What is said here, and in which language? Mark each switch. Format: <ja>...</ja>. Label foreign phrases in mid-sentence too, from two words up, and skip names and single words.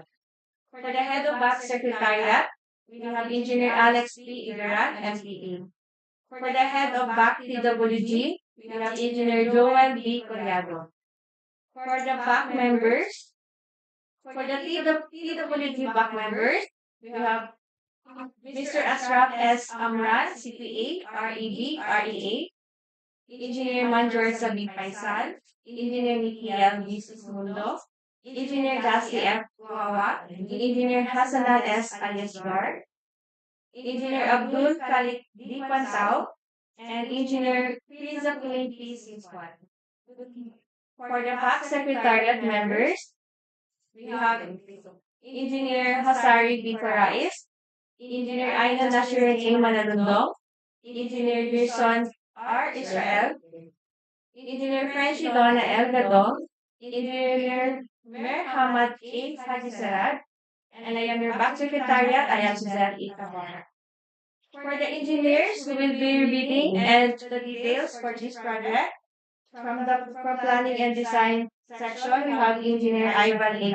<en>For the head of MAC Secretariat, we have Engineer Alex P. Igaran, MPA. For the head of MAC TWG, we have Engineer Joel B. Collado. For the BAC members, for the TWG BAC members, we have Mr. Asraf S. Amran, CPA, REB, REA, Engineer Manjor Sabi Faisal, Engineer Nikiel B. Sismundo, Engineer Dasi F. Wawa, Engineer Hasanan S. Aliasgar, Engineer Abdul Khalid D. Pansao, and Engineer Friza Kulin P. Sinswan. For the PAC Secretariat members, we have Engineer Hasari B. Farais, Engineer Aina Nashirin A. Manalundong, Engineer Gerson R. Israel, Engineer Frenchie Donna L. Gadong, Engineer Mer Hamad A. Haji Sarad, and I am your back secretariat. I am Suzanne E. Camara. For the engineers, we will be reading and the details for this project. From planning and design section, we have Engineer Ivan A.</en>